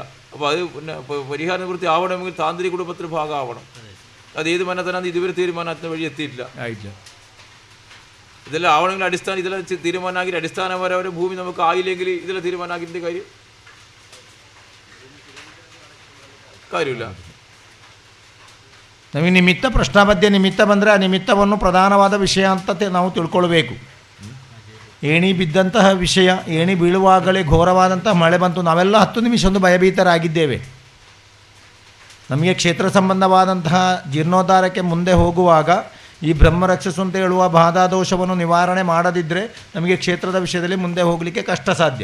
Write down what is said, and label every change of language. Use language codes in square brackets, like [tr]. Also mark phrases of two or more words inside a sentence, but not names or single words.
[ml] അപ്പോൾ അത് പിന്നെ പരിഹാര നിവൃത്തി ആവണമെങ്കിൽ താന്ത്രിക കുടുംബത്തിൻ്റെ ഭാഗമാവണം. അത് ഏത് മനത്തിനാണ് ഇതുവരെ തീരുമാനത്തിന് വഴി എത്തിയിട്ടില്ല. ഇതെല്ലാം ആവണമെങ്കിൽ അടിസ്ഥാനം ഇതെല്ലാം തീരുമാനമാക്കി അടിസ്ഥാനപരമായ ഭൂമി നമുക്ക് ആയില്ലെങ്കിൽ ഇതെല്ലാം തീരുമാനമാക്കിൻ്റെ കാര്യമിಲ್ಲ. [kn] ನಮಗೆ ನಿಮಿತ್ತ ಪ್ರಶ್ನಾಬದ್ಧ ನಿಮಿತ್ತ ಬಂದರೆ ಆ ನಿಮಿತ್ತವನ್ನು ಪ್ರಧಾನವಾದ ವಿಷಯ ಅಂತ ನಾವು ತಿಳ್ಕೊಳ್ಬೇಕು. ಏಣಿ ಬಿದ್ದಂತಹ ವಿಷಯ, ಏಣಿ ಬೀಳುವಾಗಲೇ ಘೋರವಾದಂತಹ ಮಳೆ ಬಂತು, ನಾವೆಲ್ಲ 10 ನಿಮಿಷ ಒಂದು ಭಯಭೀತರಾಗಿದ್ದೇವೆ. ನಮಗೆ ಕ್ಷೇತ್ರ ಸಂಬಂಧವಾದಂತಹ ಜೀರ್ಣೋದ್ಧಾರಕ್ಕೆ ಮುಂದೆ ಹೋಗುವಾಗ ಈ ಬ್ರಹ್ಮರಕ್ಷಸು ಅಂತ ಹೇಳುವ ಬಾಧಾದೋಷವನ್ನು ನಿವಾರಣೆ ಮಾಡದಿದ್ದರೆ ನಮಗೆ ಕ್ಷೇತ್ರದ ವಿಷಯದಲ್ಲಿ ಮುಂದೆ ಹೋಗಲಿಕ್ಕೆ ಕಷ್ಟ ಸಾಧ್ಯ.